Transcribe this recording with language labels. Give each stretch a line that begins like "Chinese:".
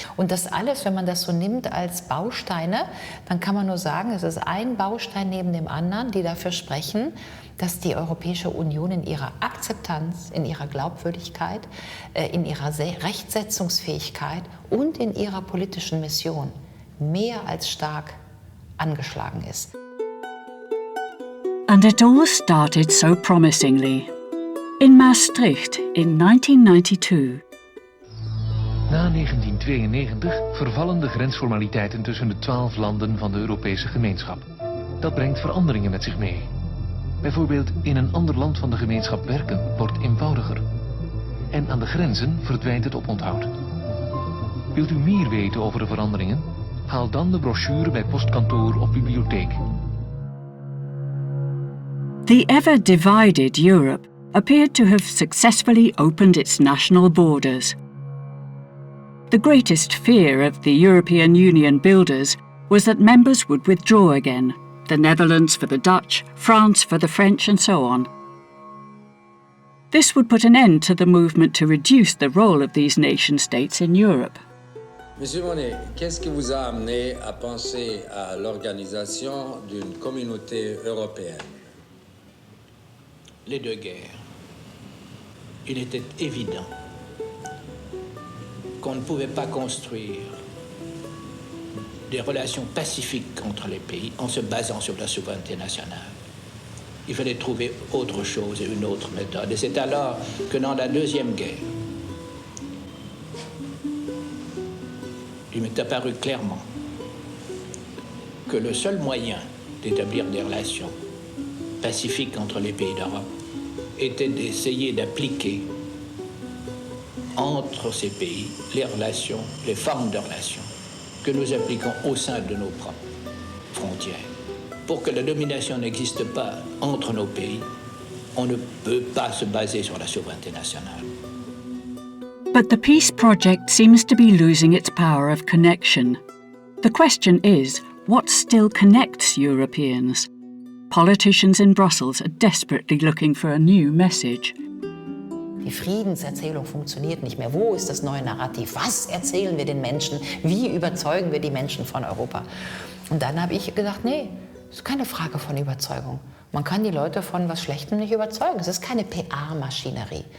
German: Und das alles, wenn man das so nimmt als Bausteine, dann kann man nur sagen, es ist ein Baustein neben dem anderen, die dafür sprechen, dass die Europäische Union in ihrer Akzeptanz, in ihrer Glaubwürdigkeit, in ihrer Rechtsetzungsfähigkeit und in ihrer politischen Mission mehr als stark angeschlagen ist.
English: And it all started so promisingly. In Maastricht in 1992.
Dutch: Na 1992 vervallen de grensformaliteiten tussen de 12 landen van de Europese gemeenschap. Dat brengt veranderingen met zich mee. Bijvoorbeeld in een ander land van de gemeenschap werken wordt eenvoudiger. En aan de grenzen verdwijnt het oponthoud. Wilt u meer weten over de veranderingen? Haal dan de brochure bij postkantoor of bibliotheek.
English: The ever-divided Europe appeared to have successfully opened its national borders. The greatest fear of the European Union builders was that members would withdraw again, the Netherlands for the Dutch, France for the French, and so on. This would put an end to the movement to reduce the role of these nation-states in Europe.
French: Monsieur Monnet, qu'est-ce qui vous a amené à penser à l'organisation d'une communauté européenne? Les deux guerres. Il était évident qu'on ne pouvait pas construire des relations pacifiques entre les pays en se basant sur la souveraineté nationale. Il fallait trouver autre chose et une autre méthode. Et c'est alors que dans la Deuxième Guerre, il m'est apparu clairement que le seul moyen d'établir des relations pacifiques entre les pays d'Europe était d'essayer d'appliquer entre ces pays les relations, les formes de relations que nous appliquons au sein de nos propres frontières. Pour que la domination n'existe pas entre nos pays, on ne peut pas se baser sur la souveraineté nationale.
English: But the peace project seems to be losing its power of connection. The question is, what still connects Europeans? Politicians in Brussels are desperately looking for a new message.
German: Die Friedenserzählung funktioniert nicht mehr. Wo ist das neue Narrativ? Was erzählen wir den Menschen? Wie überzeugen wir die Menschen von Europa? Und dann habe ich gedacht, nee, das ist keine Frage von Überzeugung. Man kann die Leute von was Schlechtem nicht überzeugen. Es ist keine PR-Maschinerie.